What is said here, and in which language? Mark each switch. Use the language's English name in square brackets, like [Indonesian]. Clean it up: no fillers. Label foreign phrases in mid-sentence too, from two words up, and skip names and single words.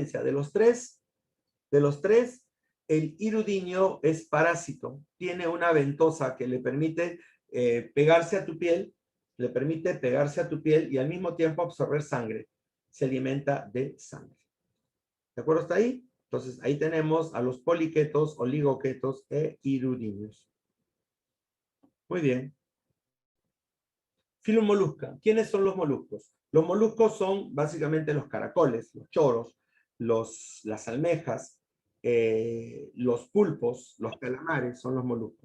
[Spanish] De los tres, el hirudinio es parásito. Tiene una ventosa que le permite pegarse a tu piel, y al mismo tiempo absorber sangre. Se alimenta de sangre. ¿De acuerdo hasta ahí? Entonces, ahí tenemos a los poliquetos, oligoquetos e hirudinios. Muy bien. Filomolusca. ¿Quiénes son los moluscos? Los moluscos son básicamente los caracoles, los choros, las almejas, los pulpos, los calamares son los moluscos.